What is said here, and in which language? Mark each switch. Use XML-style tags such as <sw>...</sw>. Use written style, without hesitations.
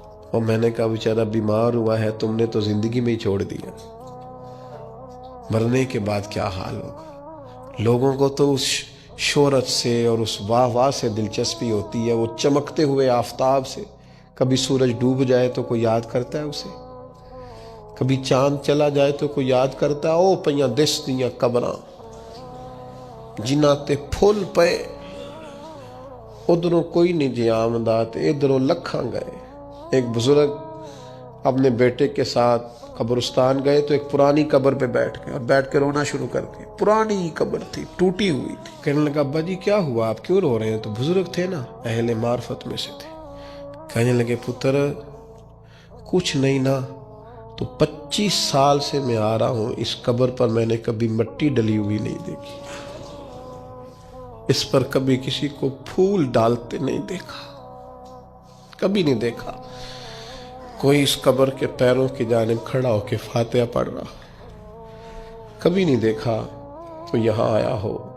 <ur>اور میں نے کہا بیچارہ بیمار ہوا ہے، تم نے تو زندگی میں ہی چھوڑ دیا، مرنے کے بعد کیا حال ہوگا؟ لوگوں کو تو اس شہرت سے اور اس واہ واہ سے دلچسپی ہوتی ہے، وہ چمکتے ہوئے آفتاب سے. کبھی سورج ڈوب جائے تو کوئی یاد کرتا ہے اسے، کبھی چاند چلا جائے تو کوئی یاد کرتا ہے.</ur> <pa>او پئیاں دس دیاں قبراں جنہاں تے پھول پے، ادھروں کوئی نہیں جی آمدہ تے ادھروں لکھاں گئے.</pa> <ur>ایک بزرگ اپنے بیٹے کے ساتھ قبرستان گئے تو ایک پرانی قبر پہ بیٹھ گئے اور بیٹھ کے رونا شروع کر دیا. پرانی قبر تھی، ٹوٹی ہوئی تھی. کہنے لگا ابا جی کیا ہوا، آپ کیوں رو رہے ہیں؟ تو بزرگ تھے نا، اہل معرفت میں سے تھے. کہنے لگے پتر کچھ نہیں نا، تو 25 سال سے میں آ رہا ہوں، اس قبر پر میں نے کبھی مٹی ڈلی ہوئی نہیں دیکھی، اس پر کبھی کسی کو پھول ڈالتے نہیں دیکھا، کبھی نہیں دیکھا کوئی اس قبر کے پیروں کی جانب کھڑا ہو کے فاتحہ پڑھ رہا، کبھی نہیں دیکھا تو یہاں آیا ہو.</ur>